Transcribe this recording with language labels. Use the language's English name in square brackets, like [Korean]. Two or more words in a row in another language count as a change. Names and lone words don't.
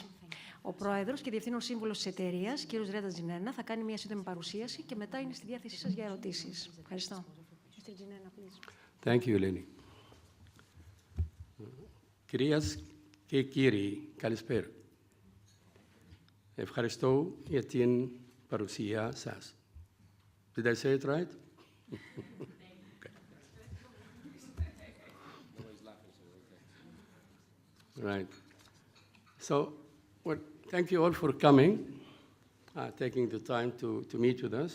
[Greek] Ο Πρόεδρος και Διευθύνων Σύμβουλος της εταιρείας, κ. Grande, θα κάνει μια σύντομη παρουσίαση και μετά είναι στη διάθεσή σας για ερωτήσεις. Ευχαριστώ. [English] Thank you, Eleni. [Greek] Κυρίες και κύριοι, καλησπέρα. Ευχαριστώ για την παρουσία σας. [English] Did I say it right? Okay. Right. So, well, thank you all for coming, taking the time to meet with us.